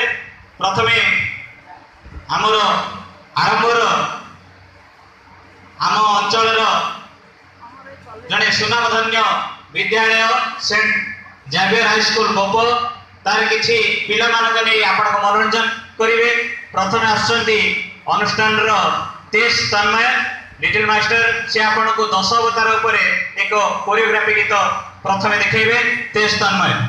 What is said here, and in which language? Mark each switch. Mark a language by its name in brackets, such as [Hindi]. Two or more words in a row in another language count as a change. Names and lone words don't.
[Odia] ପ୍ରଥମେ ଆମର ଆରମ୍ଭର ଆମ ଅଞ୍ଚଳର ଜଣେ ସୁନାମଧନ୍ୟ ବିଦ୍ୟାଳୟ ସେଣ୍ଟ ଜାଭିୟର ହାଇସ୍କୁଲ ବୋପ ତାର କିଛି ପିଲାମାନଙ୍କ ନେଇ ଆପଣଙ୍କ ମନୋରଞ୍ଜନ କରିବେ। ପ୍ରଥମେ ଆସୁଛନ୍ତି ଅନୁଷ୍ଠାନର ତେଜ ତନ୍ମୟ ଲିଟଲ ମାଷ୍ଟର ସେ ଆପଣଙ୍କ 10 ଅବତାର ଉପରେ ଏକ କୋରିଓଗ୍ରାଫି ଗୀତ ପ୍ରଥମେ ଦେଖାଇବେ ତେଜ ତନ୍ମୟ।